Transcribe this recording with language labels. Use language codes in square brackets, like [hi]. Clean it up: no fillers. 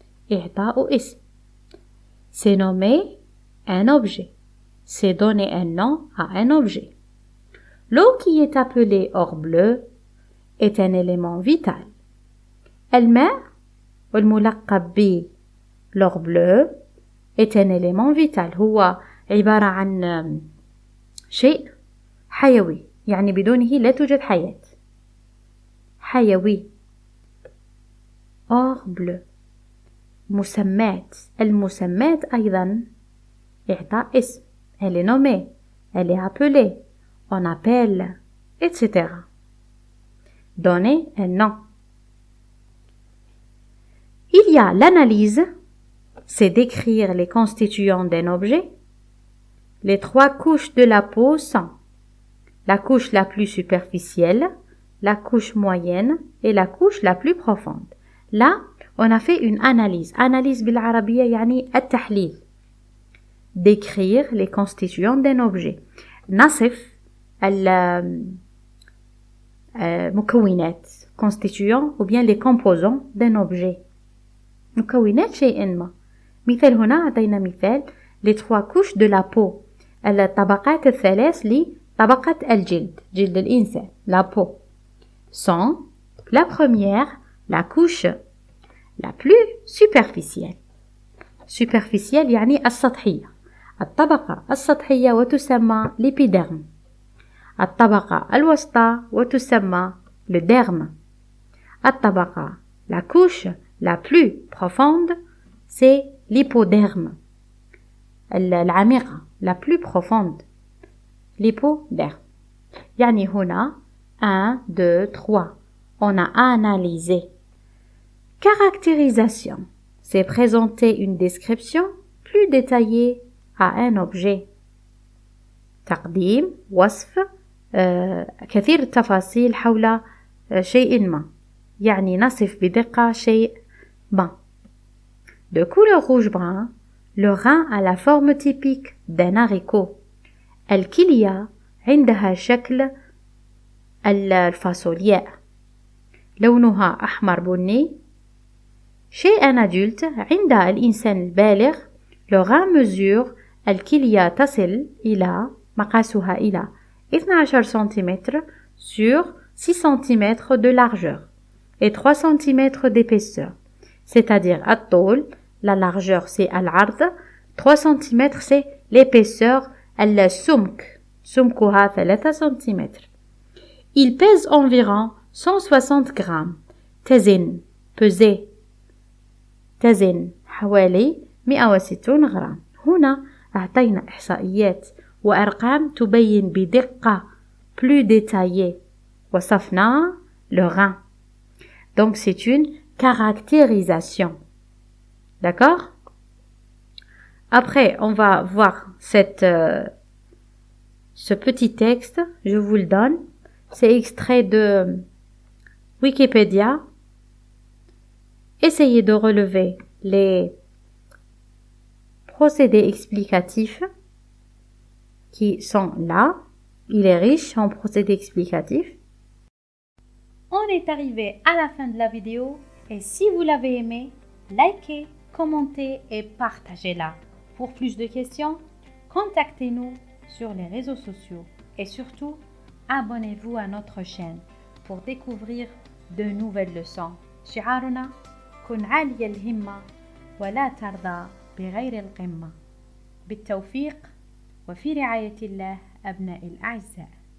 [ar] إعطاء اسم. [fr] C'est nommer un objet. C'est donner un nom à un objet. L'eau qui est appelée or bleu est un élément vital. [ar] الماء والملقب ب [fr] l'or bleu est un élément vital. [ar] هو عبارة عن شيء حيوي يعني بدونه لا توجد حياة. حيوي. or bleu. مسمات. المسمات أيضا إعطاء اسم. [fr] Elle est nommée. Elle est appelée. On appelle, etc. Donner un nom. Il y a l'analyse, c'est décrire les constituants d'un objet. Les 3 couches de la peau sont la couche la plus superficielle, la couche moyenne et la couche la plus profonde. Là, on a fait une analyse. [ar] Analyse بالعربية يعني التحليل. [fr] Décrire les constituants d'un objet. [ar] نصف المكونات [fr] constituants ou bien les composants d'un objet. [ar] مكونات شيء ما. مثال هنا أعطينا مثال [fr] les 3 couches de la peau. [ar] الطبقات الثلاث لطبقة الجلد. جلد الإنسان. La peau. [fr] Sont la première, la couche la plus superficielle. [ar] Superficielle يعني السطحية. الطبقة السطحية وتسمى l'épiderme. الطبقة الوسطى وتسمى le derme. [fr] الطبقة la couche la plus profonde c'est l'hypoderme. العميقة la plus profonde l'hypoderme. [ar] يعني هنا [fr] 1, 2, 3 on a analysé. Caractérisation, c'est présenter une description plus détaillée à un objet. [ar] تقديم وصف كثير التفاصيل حول شيء ما يعني نصف بدقة شيء ما. [fr] De couleur rouge brun, le rein a la forme typique d'un haricot. الكلية [ar] عندها شكل الفاصولياء، لونها أحمر بني. [fr] Chez un adulte [ar] عند الإنسان البالغ [fr] le grain mesure [ar] الكلية تصل إلى مقاسها إلى 12 سنتيمتر [fr] sur 6 cm de largeur et 3 cm d'épaisseur. C'est-à-dire الطول, la largeur c'est العرض, 3 cm c'est l'épaisseur, السمك, سمكها 3 cm. Il pèse environ 160 grammes. [ar] تزن, peser. تزن حوالي 160 غرام. هنا أعطينا إحصائيات وأرقام تبين بدقة [fr] plus détaillée. [ar] وصفنا [fr] le rein. Donc c'est une caractérisation. D'accord? Après, on va voir ce petit texte. Je vous le donne. C'est extrait de Wikipédia. Essayez de relever les procédés explicatifs qui sont là. Il est riche en procédés explicatifs. On est arrivé à la fin de la vidéo et si vous l'avez aimé, likez, commentez et partagez-la. Pour plus de questions, contactez-nous sur les réseaux sociaux et surtout, abonnez-vous à notre chaîne pour découvrir de nouvelles leçons. [ar] شعارنا كن عالي الهمة ولا ترضى بغير القمة. بالتوفيق وفي رعاية الله أبنائي الأعزاء.